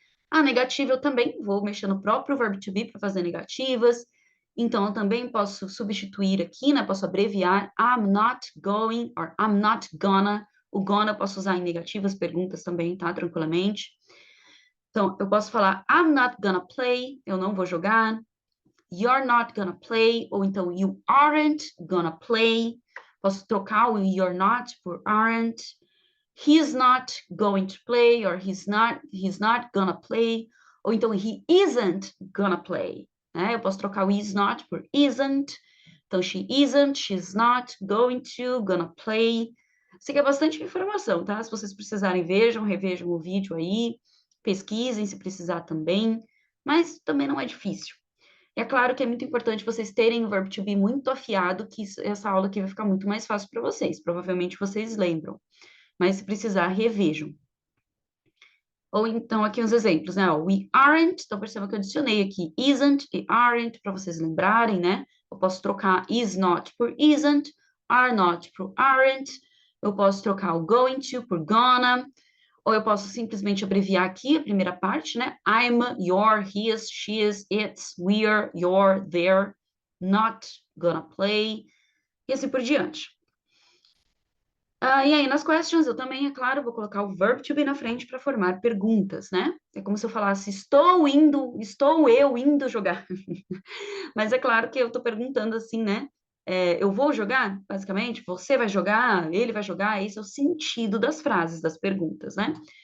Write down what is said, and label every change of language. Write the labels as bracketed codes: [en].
[pt] A negativa eu também vou mexer no próprio verbo to be para fazer negativas. Então, eu também posso substituir aqui, né? Posso abreviar I'm not going or I'm not gonna. O gonna eu posso usar em negativas, perguntas também, tá? Tranquilamente. Então, eu posso falar [en] I'm not gonna play, [pt] eu não vou jogar. [en] You're not gonna play, [pt] ou então [en] you aren't gonna play. [pt] Posso trocar o you're not por aren't. [en] He's not going to play, or he's not gonna play, [pt] ou então [en] he isn't gonna play, né? [pt] Eu posso trocar o is not por isn't, então she isn't, she's not, going to, gonna play. Isso aqui é bastante informação, tá? Se vocês precisarem, revejam o vídeo aí, pesquisem se precisar também, mas também não é difícil. E é claro que é muito importante vocês terem o verbo to be muito afiado, que essa aula aqui vai ficar muito mais fácil para vocês, provavelmente vocês lembram. Mas se precisar, revejam. Ou então, aqui uns exemplos, né? We aren't, então perceba que eu adicionei aqui isn't e aren't, para vocês lembrarem, né? Eu posso trocar is not por isn't, are not por aren't, eu posso trocar o going to por gonna, ou eu posso simplesmente abreviar aqui a primeira parte, né? [en] I'm, you're, his, she's, it's, we're, you're, they're, not gonna play, [pt] e assim por diante. E aí, nas questions, eu também, é claro, vou colocar o verb to be na frente para formar perguntas, né? É como se eu falasse, estou eu indo jogar. Mas é claro que eu estou perguntando assim, né? Eu vou jogar, basicamente, você vai jogar, ele vai jogar, esse é o sentido das frases, das perguntas, né?